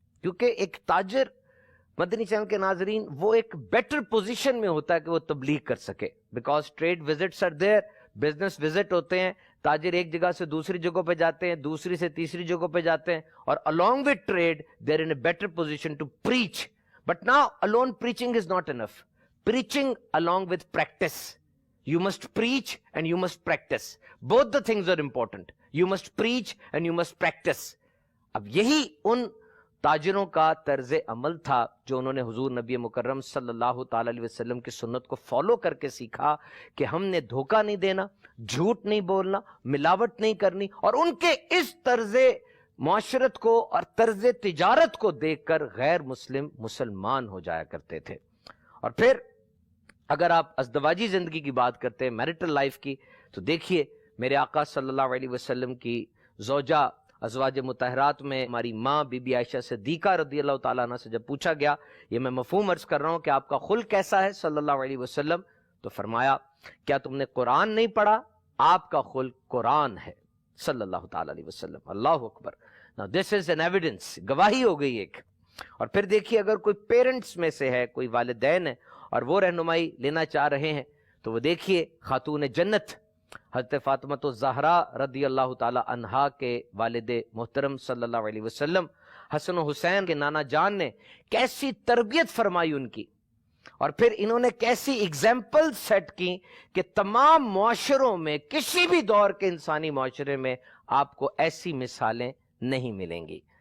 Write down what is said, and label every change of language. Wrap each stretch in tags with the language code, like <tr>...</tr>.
<ur>کیونکہ ایک تاجر, مدنی چینل کے ناظرین, وہ ایک بیٹر پوزیشن میں ہوتا ہے کہ وہ تبلیغ کر سکے,</ur> <en>because trade visits are there,</en> <ur>business visit ہوتے ہیں. تاجر ایک جگہ سے دوسری جگہ پہ جاتے ہیں, دوسری سے تیسری جگہ پہ جاتے ہیں, اور</ur> <en>along with trade they are in a better position to preach. But now alone preaching is not enough. Preaching along with practice. You must preach and you must practice. Both the things are important. You must preach and you must practice.</en> <ur>اب یہی ان تاجروں کا طرز عمل تھا جو انہوں نے حضور نبی مکرم صلی اللہ تعالی علیہ وسلم کی سنت کو فالو کر کے سیکھا کہ ہم نے دھوکہ نہیں دینا, جھوٹ نہیں بولنا, ملاوٹ نہیں کرنی. اور ان کے اس طرز معاشرت کو اور طرز تجارت کو دیکھ کر غیر مسلم مسلمان ہو جایا کرتے تھے. اور پھر اگر آپ ازدواجی زندگی کی بات کرتے ہیں, میرٹل لائف کی, تو دیکھیے میرے آقا صلی اللہ علیہ وسلم کی زوجہ ازواج مطہرات میں ہماری ماں بی بی عائشہ صدیقہ رضی اللہ تعالیٰ عنہ سے جب پوچھا گیا, یہ میں مفہوم عرض کر رہا ہوں کہ آپ کا خلق کیسا ہے صلی اللہ علیہ وسلم, تو فرمایا کیا تم نے قرآن نہیں پڑھا, آپ کا خلق قرآن ہے صلی اللہ تعالیٰ علیہ وسلم. اللہ اکبر.</ur> <en>Now this is an evidence,</en> <ur>گواہی ہو گئی ایک. اور پھر دیکھیے اگر کوئی پیرنٹس میں سے ہے, کوئی والدین ہے اور وہ رہنمائی لینا چاہ رہے ہیں, تو وہ دیکھیے خاتون جنت حضرت فاطمہ الزہرا رضی اللہ تعالی عنہا کے والد محترم صلی اللہ علیہ وسلم حسن و حسین کے نانا جان نے کیسی تربیت فرمائی ان کی, اور پھر انہوں نے کیسی ایگزامپل سیٹ کی کہ تمام معاشروں میں, کسی بھی دور کے انسانی معاشرے میں آپ کو ایسی مثالیں نہیں ملیں گی.</ur>